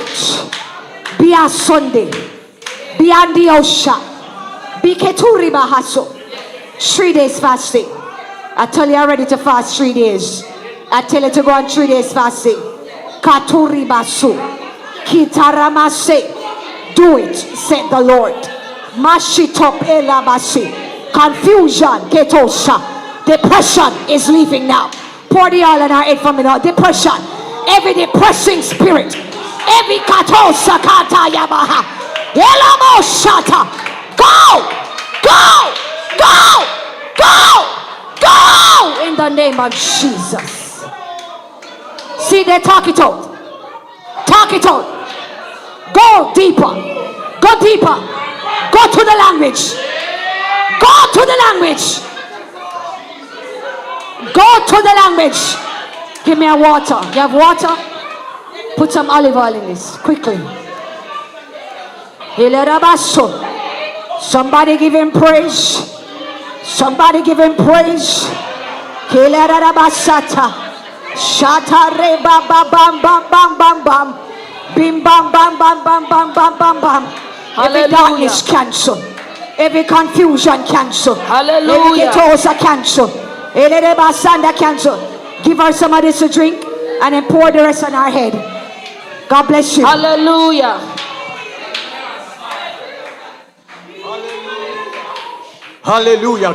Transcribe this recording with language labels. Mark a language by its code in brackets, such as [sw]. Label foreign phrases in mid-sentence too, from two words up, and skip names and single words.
[en] Be a Sunday. Be on the ocean. Be keturi bahaso. 3 days fasting. I tell you, I'm ready to fast 3 days. I tell you to go on 3 days fasting. Katuri basu. Kitaramase. Do it, said the Lord. Mashitop elabasi. Confusion. Ketosha. Depression is leaving now. Pour the oil on our head from it now. Depression. Every depressing spirit. Every katosa kata yabaha. Elamo shata. Go! Go! Go! Go! Go! In the name of Jesus. See, they talk it out. Talk it out. Go deeper. Go deeper. Go to the language. Go to the language. Go to the language. Give me a water. You have water? Put some olive oil in this quickly. Somebody give him praise. Somebody give him praise. Shata re ba ba bam bam bam bam bam. Bim bam bam bam bam bam bam bam bam. Every Hallelujah. darkness cancel. Every confusion cancel. Hallelujah. Every ketosa cancel. Elere sanda cancel. Give her some of this to drink and then pour the rest on our head. God bless you. Hallelujah. Hallelujah.